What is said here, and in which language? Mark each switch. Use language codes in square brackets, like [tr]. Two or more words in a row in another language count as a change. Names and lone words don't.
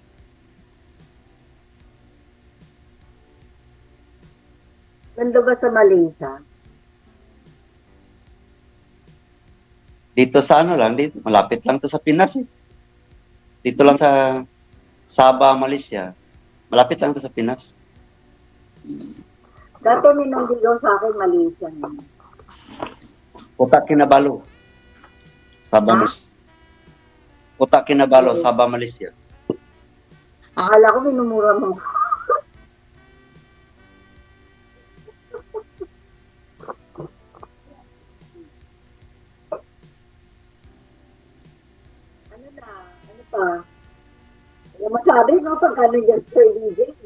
[tl] Nando ba sa Malaysia? Dito sa dito, malapit lang to sa Pinas eh. Dito lang sa Sabah, Malaysia. Malapit lang to sa Pinas. Dati may nandigaw sa akin, Malaysia. Kota Kinabalu. Sabah, Malaysia. Kota Kinabalu, Sabah, Malaysia. Akala ko minumura mo. Ano pa? Ano masabi, no? Pagka nandiyan Sir DJ.